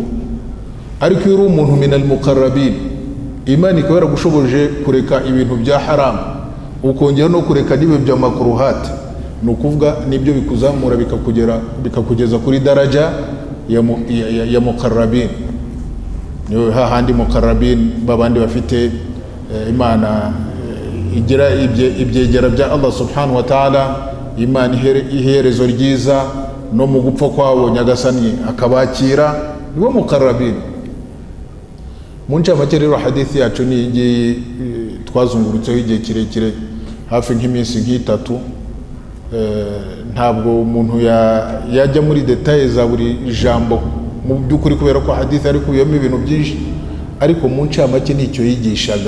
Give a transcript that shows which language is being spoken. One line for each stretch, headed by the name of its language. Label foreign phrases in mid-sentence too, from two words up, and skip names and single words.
Kinyarwanda: Ariko iyo uri umuntu
Arabic: من المقربين,
Kinyarwanda: Imana ikaba yaragushoboje kureka ibintu bya haram, ukongera no kureka n'ibyo bya makruhat, ni ukuvuga nibyo bikuzamura bikakugeza kuri daraja ya mukarrabin. Niyo hahandi mukarrabin babandi bafite Imana igira ibyegera bya Allah
Arabic: سبحانه وتعالى,
Kinyarwanda: Imana iherezo ryiza, no mu gupfa kwabo Nyagasani akabakira, niwo mukarrabin. Mu ncamake rero hadithi yacu ni igiye twazungurutseho igihe kirekire, hafi nk'iminsi nk'itatu. Ntabwo umuntu yajya muri detaye za buri jambo mu by'ukuri kubera ko hadithi ari kubiyemo ibintu byinshi, ariko mu ncamake nicyo yigishaga.